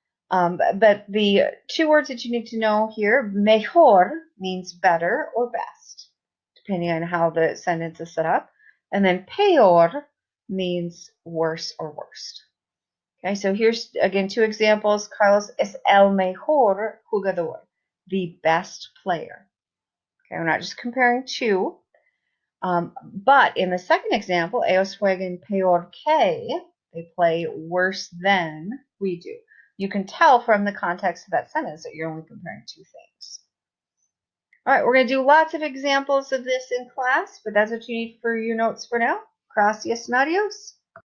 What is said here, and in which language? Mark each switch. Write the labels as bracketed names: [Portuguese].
[English] But the two words that you need to know here, mejor means better or best, depending on how the sentence is set up. And then peor means worse or worst. Okay, so here's again two examples. [Spanish] Carlos es el mejor jugador, [English] the best player. Okay, we're not just comparing two. But in the second example, [Spanish] ellos juegan peor que, [English] they play worse than we do. You can tell from the context of that sentence that you're only comparing two things. All right, we're going to do lots of examples of this in class, but that's what you need for your notes for now. [Spanish] Gracias [English] and [Spanish] adios.